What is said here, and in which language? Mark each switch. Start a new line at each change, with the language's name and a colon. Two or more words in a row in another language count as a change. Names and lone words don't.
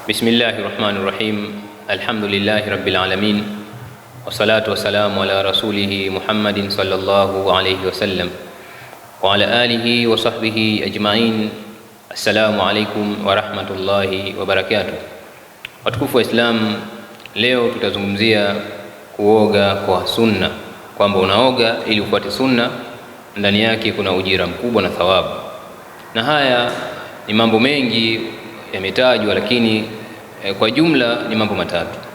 Arabic: بسم الله الرحمن الرحيم. الحمد لله رب العالمين. والصلاة والسلام على رسوله محمد صلى الله عليه وسلم وعلى آله وصحبه أجمعين. السلام عليكم ورحمة الله وبركاته.
Swahili: Watukufu wa Islam, leo tutazungumzia kuoga kwa sunna, kwamba unaoga ili ufuate sunna, ndani yake kuna ujira mkubwa na thawabu. Na haya ni mambo mengi yametajwa, lakini kwa jumla ni mambo matatu.